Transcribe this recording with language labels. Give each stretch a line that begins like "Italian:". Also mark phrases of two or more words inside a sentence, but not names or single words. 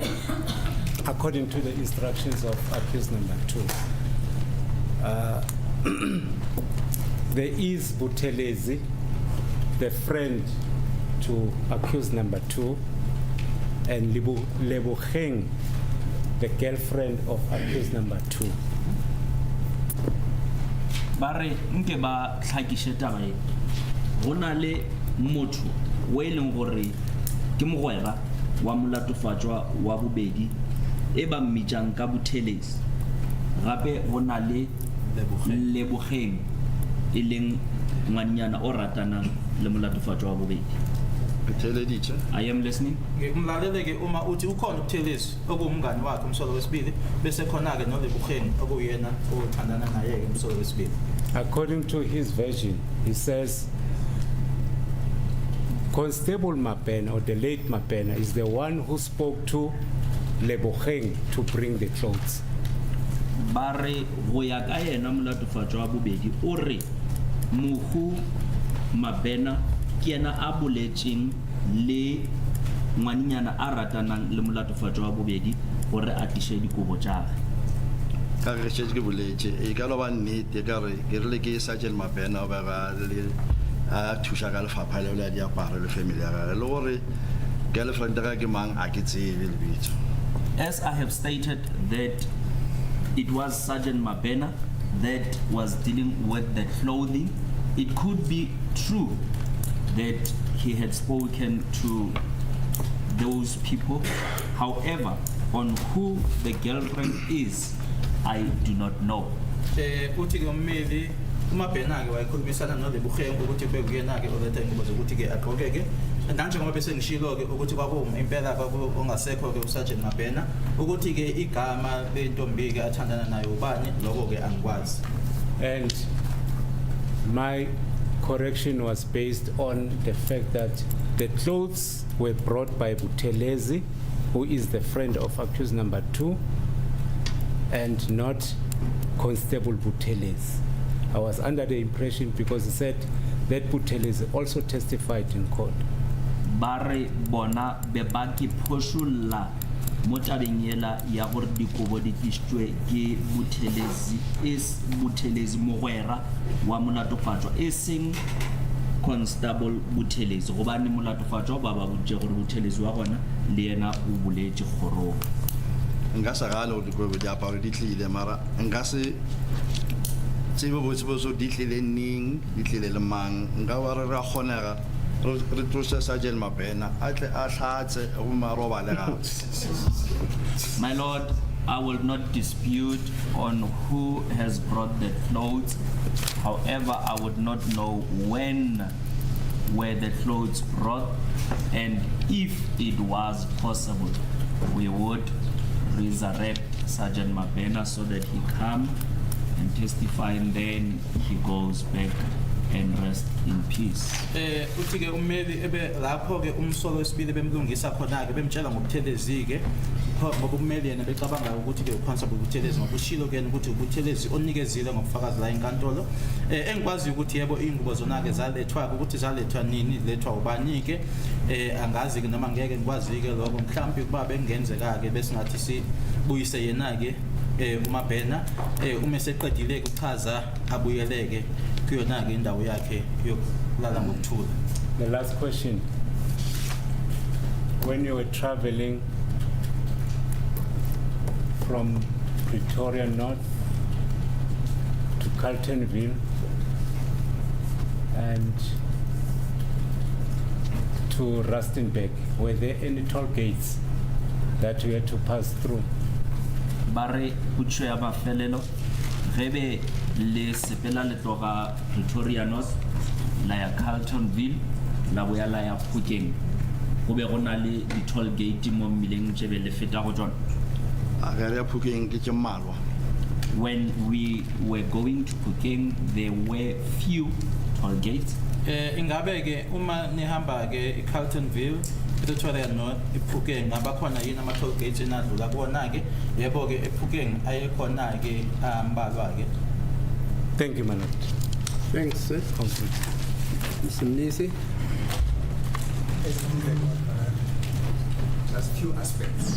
English: According to the instructions of accused number 2, there is Buthelezi, the friend to accused number 2, and Leboheng, the girlfriend of accused number 2.
Northern Sotho: Bare nke ba tlhakishe taba e gona le motho o eleng gore ke mogwera wa molatofatšwa wa bobedi e ba mmitšang ka Buthelezi gape gona le Leboheng e leng ngwanyana o ratanang le molatofatšwa wa bobedi. Buthelezi.
English: I am listening.
Zulu: Ngimlalele ke uma uthi ukhona uButhelezi okuwumngani wakhe umsolo wesibili bese khona ke noLeboheng okuyena othandana naye ke umsolo wesibili.
English: According to his version, he says Constable Mabena or the late Mabena is the one who spoke to Leboheng to bring the clothes.
Northern Sotho: Bare go ya ka yena molatofatšwa wa bobedi o re mohu Mabena ke yena a boletšeng le ngwanyana a ratanang le molatofatšwa wa bobedi gore a tiše dikobo tša gagwe. Ka re tšetše ke boletše e ka lo ba nnete ka re ke rile ke Sergeant Mabena o ba le a thuša ka lefapha leo la diaparo le family ya gagwe le gore girlfriend ya gagwe ke mang a ke tsebe lebitso.
English: As I have stated that it was Sergeant Mabena that was dealing with the clothing, it could be true that he had spoken to those people. However, on who the girlfriend is, I do not know.
Zulu: Uthi ke ummeli uMabena ke wayikhulumisana noLeboheng ukuthi bekuyena ke olethe ingubo zokuthi ke aqoke ke nanjengoba bese ngishilo ke ukuthi kwakuma impela ongasekho ke uSergeant Mabena ukuthi ke igama lentombi ke athandana nayo ubani lokho ke angikwazi.
English: And my correction was based on the fact that the clothes were brought by Buthelezi, who is the friend of accused number 2, and not Constable Buthelezi. I was under the impression because he said that Buthelezi also testified in court.
Northern Sotho: Bare bona bebaki phosulla mo tabeng yela ya gore dikobo di tlisitswe ke Buthelezi is Buthelezi mogwera wa molatofatšwa e seng Constable Buthelezi gobane molatofatšwa ba ba botše gore Buthelezi wa gona le yena o boletše kgorong. nka se gane gore dikobo diaparo di tlile mara nka se tsebe botsebotse di tlile neng di tlile le mang nka ba re ra kgonega re tlose Sergeant Mabena a tle a tlatse go marobale gape.
English: My Lord, I will not dispute on who has brought the clothes. However, I would not know when were the clothes brought, and if it was possible, we would resurrect Sergeant Mabena so that he come and testify, and then he goes back and rest in peace.
Zulu: Uthi ke ummeli ebe lapho ke umsolo wesibili bemlungisa khona ke bemtshela ngobuthelezi ke ngoba ummeli yena becabanga ukuthi ke uconstable ubuthelezi ngobushilo ke ukuthi ubuthelezi onikezile ngobufakazi la enkantolo engikwazi ukuthi yebo ingubo zona ke zalethwa ukuthi zalethwa nini lethwa ubani ke angazi ke noma ngeke ngikwazi ke lokho mhlawumbe kuba bengenzeka ke bese ngathi sibuyise yena ke uMabena uma seqedile ukuchaza abuyeleke kuyona ke indawo yakhe yokulala ngokuthula.
English: The last question. When you were traveling from Pretoria North to Carltonville and to Rustenburg, were there any toll gates that you had to pass through?
Northern Sotho: Bare kutso ya mafelelo gebe le sepela le tloga Pretoria North la ya Carltonville la boya la ya Phokeng go be go na le di
English: toll gate
Northern Sotho: mo mmileng tshebe le feta go tsona. A ga re Phokeng ke tšemalwa.
English: When we were going to Phokeng, there were few toll gates.
Zulu: Ingabe ke uma nihamba ke eCarltonville Pretoria North ePhokeng ngaba khona yini ama
English: toll gates
Zulu: enadlula kuona ke yebo ke ePhokeng ayekhona ke ambalwa ke.
English: Thank you, my Lord. Thanks, sir. Mr. Mnisi. Just few aspects.